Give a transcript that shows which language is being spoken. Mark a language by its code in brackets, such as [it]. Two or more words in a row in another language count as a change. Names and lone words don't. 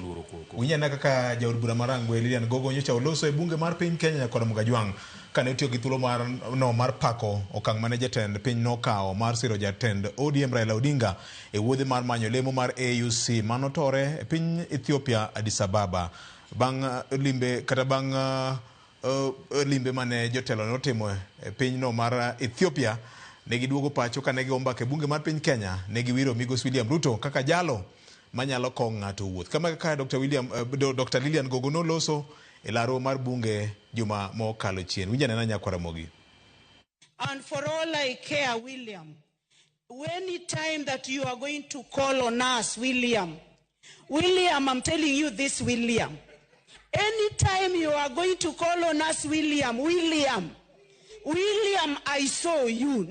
[luo] kaka jaod bura Marangwe Lilian Gogo nyocha oloso e bunge mar piny Kenya kod Mugajwang kane tiyo gi thuolo mar pako okang' mane jatend piny nokawo mar siro jatend ODM Raila Odinga e wuodhi mar manyo lemo mar AUC manotore e piny Ethiopia Addis Ababa bang' limbe mane jotelo notimo e pinyno mar Ethiopia. Ne giduogo pacho kane giombake e bunge mar piny Kenya. Ne giwiro Migosi William Ruto kaka jalo manyalo kong' ng'ato wuoth. Kama kaka Dr. Lilian Gogono loso e laro mar bunge juma mokalo chien. Winja nena Nyakwara Mogi. [en] And for all I care, William, any time that you are going to call on us, William, I'm telling you this, William. Anytime you are going to call on us, William, I saw you.